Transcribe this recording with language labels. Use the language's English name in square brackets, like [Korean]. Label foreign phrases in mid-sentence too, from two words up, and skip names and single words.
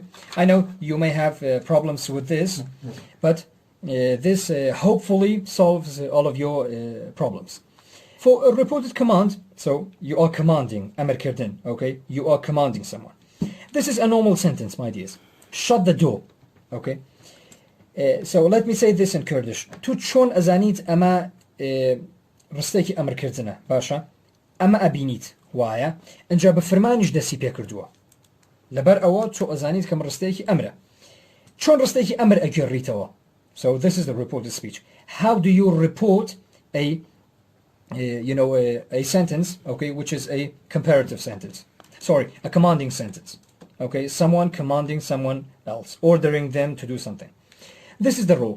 [English] I know you may have problems with this, but this hopefully solves all of your problems. For a reported command, so you are commanding ئەمرکردن, okay, you are commanding someone. This is a normal sentence, my dears. Shut the door, okay. So let me say this in Kurdish. [Central Kurdish] Tu چون ازانیت اما ڕستێکی ئەمرکردنە، باشە، ئەمە ئەبینیت وایە، ئەنجا بە فرمانیش دەسی پێ کردووە، لەبەر ئەوە چۆ ئەزانیت کەم ڕستێکی ئەمرە. چۆن ڕستێکی ئەمر ئەگێڕیتەوە؟ [English] So this is the reported speech. How do you report a sentence, okay, which is a comparative sentence? Sorry, a commanding sentence. Okay, someone commanding someone else, ordering them to do something. This is the rule.